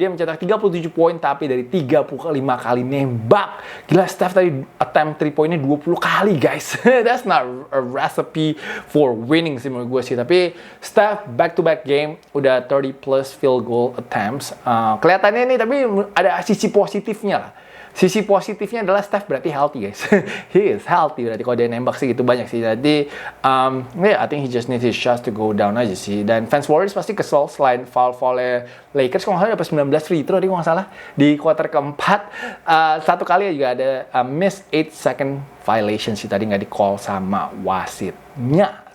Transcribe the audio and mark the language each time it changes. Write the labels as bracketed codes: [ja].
[id] Dia mencetak 37 poin tapi dari 35 kali nembak. Gila, Steph tadi attempt 3 poinnya 20 kali guys. [en] That's not a recipe for winning [id] sih menurut gue sih. Tapi Steph back-to-back game udah 30 plus field goal attempts. Kelihatannya nih tapi ada sisi positifnya lah. Sisi positifnya adalah Steph berarti healthy guys. [en] He is healthy [id] berarti kalau dia nembak sih gitu banyak sih. [en] Jadi I think he just needs his shots to go down [id] aja sih. Dan fans Warriors pasti kesel selain foul-foulnya Lakers. Kalau nggak salah dapat 19 free throw tadi kalau nggak salah di quarter keempat. Satu kali juga ada miss 8 second violation sih tadi nggak di call sama wasitnya